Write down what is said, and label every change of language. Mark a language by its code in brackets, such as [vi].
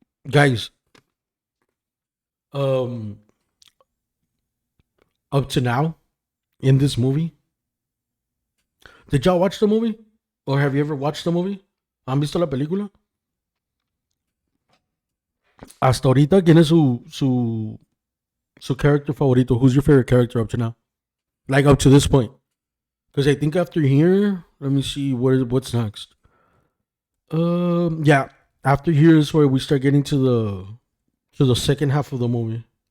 [en] Guys, um, up to now in this movie, did y'all watch the movie? Or have you ever watched the movie? [es] ¿Han visto la película? Hasta ahorita, ¿quién es su character favorito? [en] Who's your favorite character up to now? Like up to this point? Because I think after here, let me see what's next. Yeah, after here is where we start getting to the second half of the movie.